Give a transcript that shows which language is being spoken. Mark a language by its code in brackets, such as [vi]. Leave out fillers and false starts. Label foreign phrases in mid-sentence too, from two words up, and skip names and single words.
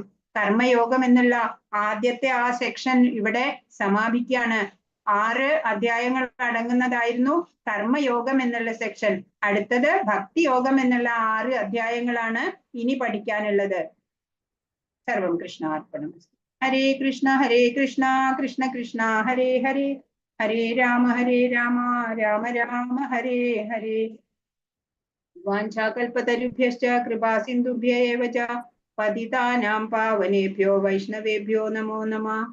[ml] കർമ്മയോഗം എന്നുള്ള ആദ്യത്തെ ആ സെക്ഷൻ ഇവിടെ സമാപിക്കുകയാണ്. 6 അധ്യായങ്ങൾ അടങ്ങുന്നതായിരുന്നു കർമ്മയോഗം എന്നുള്ള സെക്ഷൻ. അടുത്തത് ഭക്തിയോഗം എന്നുള്ള 6 അധ്യായങ്ങളാണ് ഇനി പഠിക്കാനുള്ളത്. [sa] സർവം കൃഷ്ണാർപ്പണം. ഹരേ കൃഷ്ണ കൃഷ്ണ കൃഷ്ണ ഹരേ ഹരേ, ഹരേ രാമ രാമ രാമ ഹരേ ഹരേ. വാഞ്ചാകൽപതരുഭ്യശ്ച കൃപാ സിന്ധുഭ്യ ഏവ ച പതിതാനാം പാവനേഭ്യോ വൈഷ്ണവേഭ്യോ നമോ നമഃ.